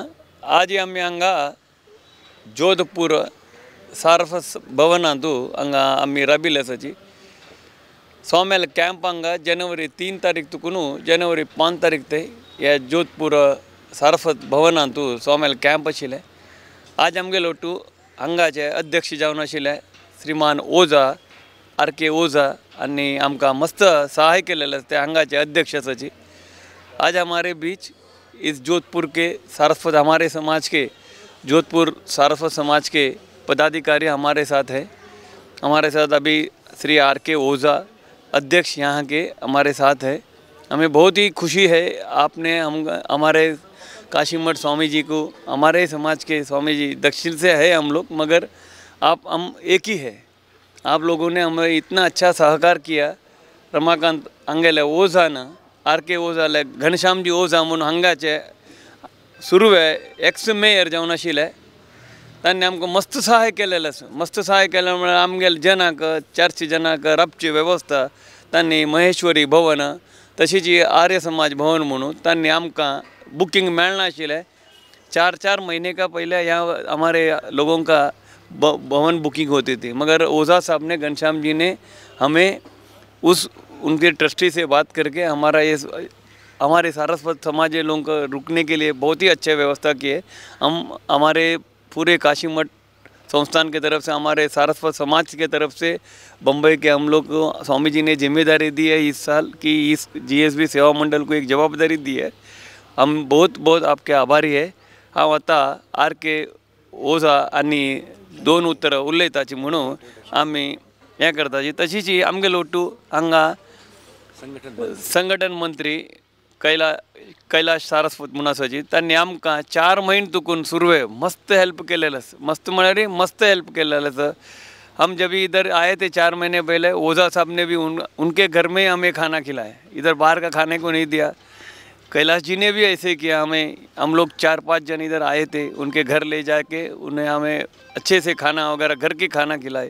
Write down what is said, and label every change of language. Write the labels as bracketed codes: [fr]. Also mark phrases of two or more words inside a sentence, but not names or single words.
[kok] आज आमी हांगा जोधपूर सारस्वत भवनांतू हांगा आमी राबिल्ले आसाची स्वाम्याल कॅम्प हांगा जनवरी 3 तारीख तुकून जनवरी 5 तारीख ते ह्या जोधपूर सारस्वत भवनांतू स्वाम्याल कॅम्प आशिल्ले। आज आमगेलो टू हांगाचे अध्यक्ष जावन आशिल्ले श्रीमान ओझा आर.के. ओझा आनी आमकां मस्त सहाय केलेले ते हांगाचे अध्यक्ष आसाची। [hi] आज हमारे बीच इस जोधपुर के सारस्वत हमारे समाज के जोधपुर सारस्वत समाज के पदाधिकारी हमारे साथ है। हमारे साथ अभी श्री आर.के. ओझा अध्यक्ष यहाँ के हमारे साथ है। हमें बहुत ही खुशी है आपने हमारे काशी मठ स्वामी जी को हमारे समाज के स्वामी जी दक्षिण से है हम लोग मगर हम एक ही है। आप लोगों ने हमें इतना अच्छा सहकार किया। रमाकांत अंगेले ओझा न आर.के. [kok] ओझाले घनश्यामजी ओझा म्हणून हांगाचे सुरवे [en] ex mayor [kok] जावन आशिल्ले तांणी आमकां मस्त सहाय केलेलें आसा। मस्त सहाय केलें म्हळ्यार आमगेले जनाक 400 जनाक रावची वेवस्था तांणी महेश्वरी भवन तशीच आर्य समाज भवन म्हणून तांणी आमकां बुकिंग मेळनाशिल्लें [hi] 4 महीने का पहले यहाँ हमारे लोगों का भवन बुकिंग होती थी मगर ओझा साहब ने घनश्याम जी ने हमें उनके ट्रस्टी से बात करके हमारे सारस्वत समाज के लोगों को रुकने के लिए बहुत ही अच्छे व्यवस्था किए। हम हमारे पूरे काशी मठ संस्थान की तरफ से हमारे सारस्वत समाज के तरफ से बम्बई के हम लोग को स्वामी जी ने जिम्मेदारी दी है इस साल की इस GSB सेवा मंडल को एक जवाबदारी दी है। हम बहुत बहुत आपके आभारी है। [kok] हाँ आता आर.के. ओझा आनी 2 उतर उलयताची म्हणून आमी हें करताची। तशीच आमगेलो टू हांगा संघटन मंत्री कैलाश सारस्वत म्हणून आसाची तांणी आमकां 4 महीने तुकून सुरवे मस्त हेल्प केलेले आसा। मस्त म्हळ्यार मस्त हेल्प केलेले आसा। [hi] हम जब इधर आए थे 4 महीने पहले ओझा साहब ने भी उनके घर में ही हमें खाना खिलाया। इधर बाहर का खाने को नहीं दिया। कैलाश जी ने भी ऐसे किया। हम लोग 4-5 जन इधर आए थे उनके घर ले जाके उन्हें हमें अच्छे से खाना वगैरह घर के खाना खिलाए।